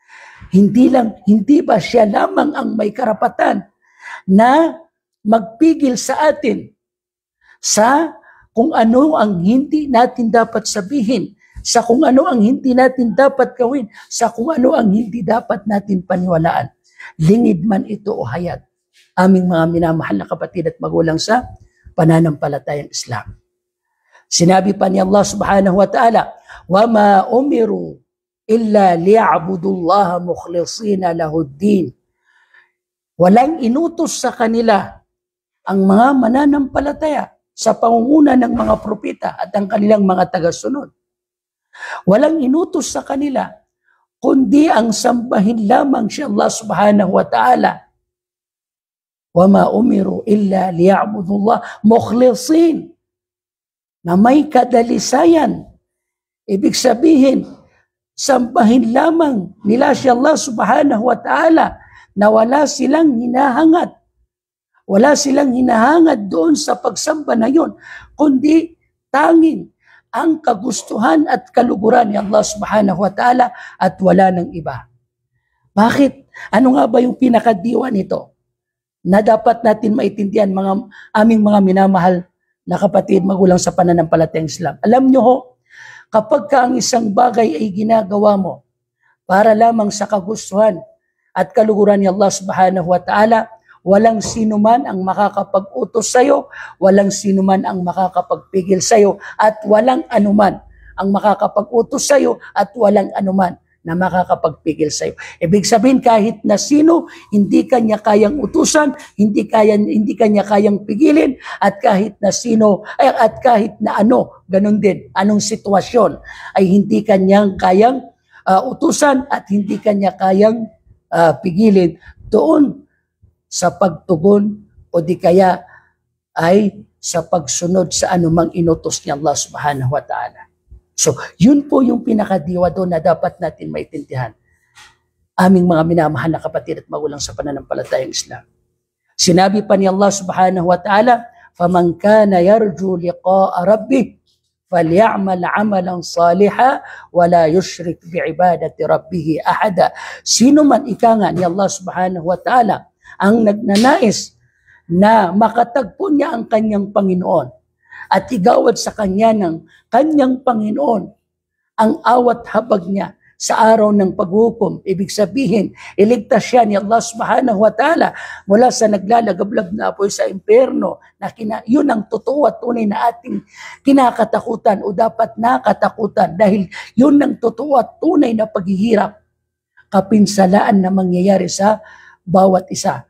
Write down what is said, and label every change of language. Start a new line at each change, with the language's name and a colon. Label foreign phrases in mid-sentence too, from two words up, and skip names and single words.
Filipino: Hindi ba siya lamang ang may karapatan na magpigil sa atin sa kung ano ang hindi natin dapat sabihin, sa kung ano ang hindi natin dapat gawin, sa kung ano ang hindi dapat natin paniwalaan. Lingid man ito o hayat, aming mga minamahal na kapatid at magulang sa pananampalatayang Islam. Sinabi pa ni Allah
Arabic: سبحانه وتعالى, وَمَا أُمِرُوا إِلَّا لِيَعْبُدُوا اللَّهَ مُخْلِصِينَ لَهُ الدِّينَ.
Filipino: Walang inutos sa kanila ang mga mananampalataya sa pangunguna ng mga propeta at ang kanilang mga tagasunod. Walang inutos sa kanila kundi ang sambahin lamang si Allah
Arabic: سبحانه وتعالى. وَمَا أُمِرُوا إِلَّا لِيَعْبُدُوا اللَّهَ مُخْلِصِينَ,
Filipino: na may kadalisayan. Ibig sabihin, sambahin lamang nila si Allah
Arabic: سبحانه وتعالى
Filipino: na wala silang hinahangad. Wala silang hinahangad doon sa pagsamba na yun, kundi tanging ang kagustuhan at kaluguran ni Allah
Arabic: سبحانه وتعالى
Filipino: at wala ng iba. Bakit? Ano nga ba yung pinakadiwa nito na dapat natin maintindihan, aming mga minamahal na kapatid, magulang sa pananampalatayang Islam? Alam nyo ho, kapag ka ang isang bagay ay ginagawa mo para lamang sa kagustuhan at kaluguran ni Allah
Arabic: سبحانه وتعالى,
Filipino: walang sinuman ang makakapag-utos sa'yo, walang sinuman ang makakapagpigil sa'yo, at walang anuman ang makakapag-utos sa'yo, at walang anuman na makakapagpigil sa'yo. Ibig sabihin, kahit na sino, hindi kanya kayang utusan, hindi kanya kayang pigilin, at kahit na sino, at kahit na ano, ganun din, anong sitwasyon, ay hindi kanyang kayang utusan at hindi kanya kayang pigilin doon sa pagtugon o di kaya ay sa pagsunod sa anumang inutos ni Allah
Arabic: سبحانه وتعالى.
Filipino: So, yun po yung pinakadiwa doon na dapat natin maintindihan. Aming mga minamahal na kapatid at magulang sa pananampalatayang Islam. Sinabi pa ni Allah
Arabic: سبحانه وتعالى, فَمَنْ كَانَ يَرْجُو لِقَاءَ رَبِّهِ فَلْيَعْمَلْ عَمَلًا صَالِحًا وَلَا يُشْرِكْ بِعِبَادَةِ رَبِّهِ أَحَدًا.
Filipino: Sino man ika nga ni Allah
Arabic: سبحانه وتعالى
Filipino: ang nagnanais na makatagpo niya ang kanyang Panginoon at igawad sa kanya ng kanyang Panginoon ang awat habag niya sa araw ng paghukom. Ibig sabihin, iligtas siya ni Allah
Arabic: سبحانه وتعالى
Filipino: mula sa naglalagablab na apoy sa impyerno, na yun ang totoo at tunay na ating kinakatakutan o dapat nakatakutan, dahil yun ang totoo at tunay na paghihirap, kapinsalaan na mangyayari sa bawat isa.